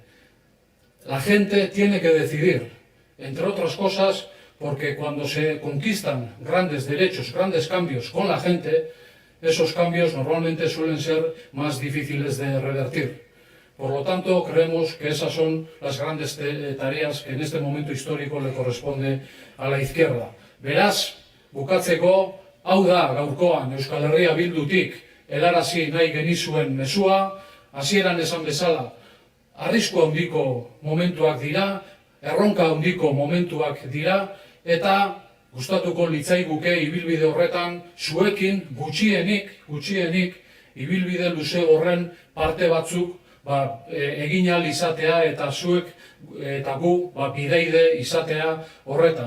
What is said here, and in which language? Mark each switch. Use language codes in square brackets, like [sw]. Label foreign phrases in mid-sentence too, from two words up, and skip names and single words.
[es] La gente tiene que decidir, entre otras cosas, porque cuando se conquistan grandes derechos, grandes cambios con la gente, esos cambios normalmente suelen ser más difíciles de revertir. Por lo tanto, creemos que esas son las grandes tareas que en este momento histórico le corresponde a la izquierda. [eu] Beraz, bukatzeko, hau da gaurkoan Euskal Herria Bildutik helarazi nahi genizuen mezua, hasieran esan bezala, arrisku handiko momentuak dira, erronka handiko momentuak dira, eta gustatuko litzaiguke ibilbide horretan zuekin gutxienik ibilbide luze horren parte batzuk egin ahal izatea eta zuek eta gu bideide izatea horretan.